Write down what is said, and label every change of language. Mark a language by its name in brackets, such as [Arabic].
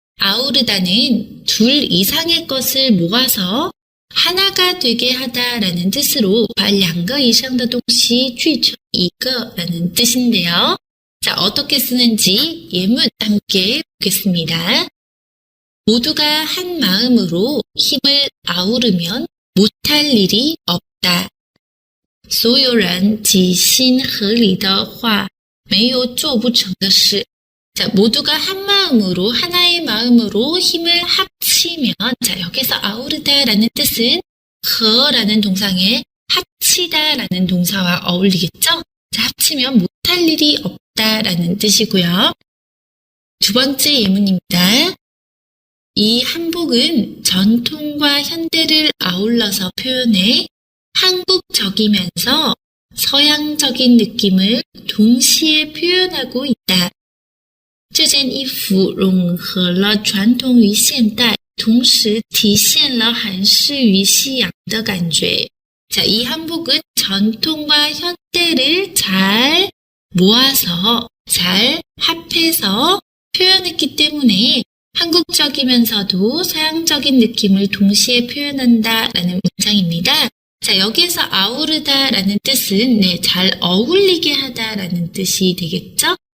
[Korean] 아우르다는 둘 이상의 것을 모아서 하나가 되게 하다라는 뜻으로 [Chinese] 把两个以上的东西聚成一个 [Korean] 라는 뜻인데요. 자, 어떻게 쓰는지 예문 함께 보겠습니다. 모두가 한 마음으로 힘을 아우르면 못할 일이 없다. [Chinese] 所有人齐心合力的话没有做不成的事. [Korean] 자, 모두가 한 마음으로, 하나의 마음으로 힘을 합치면, 자, 여기서 아우르다라는 뜻은 허라는 동상에 합치다라는 동사와 어울리겠죠? 자, 합치면 못할 일이 없다라는 뜻이고요. 두 번째 예문입니다. 이 한복은 전통과 현대를 아울러서 표현해 한국적이면서 서양적인 느낌을 동시에 표현하고 있다. [Chinese] 这件衣服融合了传统与现代，同时体现了韩式与西洋的感觉. [Korean] 자, 이 한복은 전통과 현대를 잘 모아서, 잘 합해서 표현했기 때문에 한국적이면서도 서양적인 느낌을 동시에 표현한다 라는 문장입니다. 자, 여기에서 아우르다라는 뜻은 잘 어울리게 하다라는 뜻이 되겠죠?